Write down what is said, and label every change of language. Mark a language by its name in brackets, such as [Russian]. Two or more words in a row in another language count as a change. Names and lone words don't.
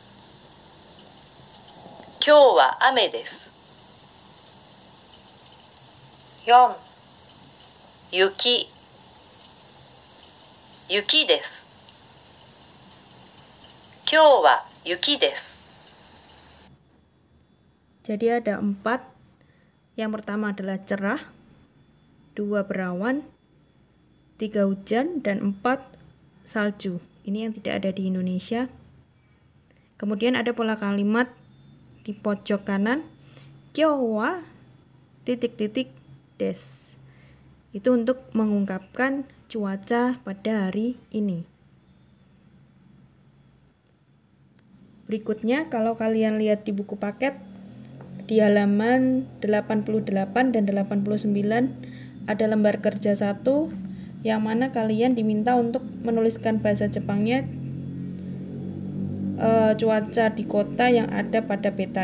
[Japanese] 今日は雨です。4. 雪です。今日は雪です。 [Indonesian] Jadi ada 4. Yang pertama adalah cerah, 2 berawan, 3 hujan, dan 4 salju. Ini yang tidak ada di Indonesia. Kemudian ada pola kalimat di pojok kanan, [Japanese] 今日は ... desu. [Indonesian] Itu untuk mengungkapkan cuaca pada hari ini. Berikutnya, kalau kalian lihat di buku paket, di halaman 88 dan 89 ada lembar kerja 1 yang mana kalian diminta untuk menuliskan bahasa Jepangnya cuaca di kota yang ada pada peta.